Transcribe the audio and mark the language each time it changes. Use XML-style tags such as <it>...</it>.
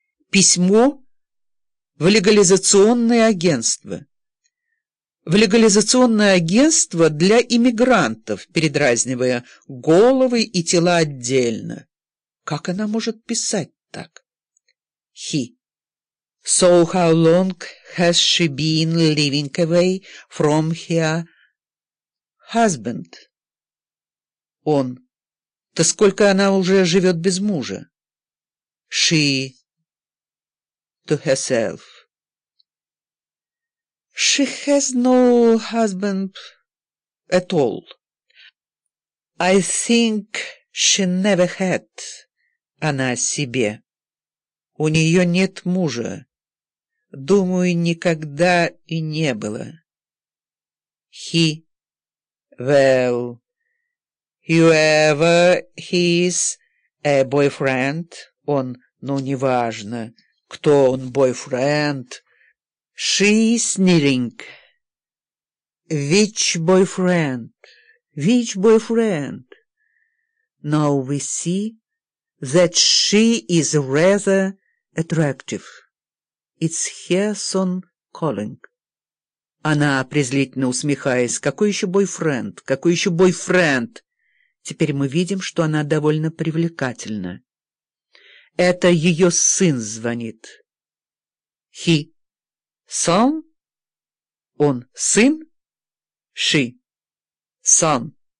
<ru>Письмо в легализационное агентство. В легализационное агентство для иммигрантов, передразнивая головы и тела отдельно. Как она может писать так?</ru> <en>He. So how long has she been living away from her husband?</en> <ru>Он. Да сколько она уже живет без мужа?</ru> <en>She. To herself. She has no husband at all. I think she never had.</en> <ru>Она себе. У нее нет мужа. Думаю, никогда и не было.</ru> <en>He. Well. Whoever he is, a boyfriend.</en> <ru>Он, ну, неважно. Кто он, boyfriend?</ru> <en>She sneering. Which boyfriend? Which boyfriend? Now we see that she is rather attractive. It's her son calling.</en> <ru>Она презрительно усмехаясь. Какой еще boyfriend? Какой еще boyfriend? Теперь мы видим, что она довольно привлекательна. Это ее сын звонит.</ru> <en>He. Son.</en> <ru>Он сын.</ru> <en>She. Son.</en>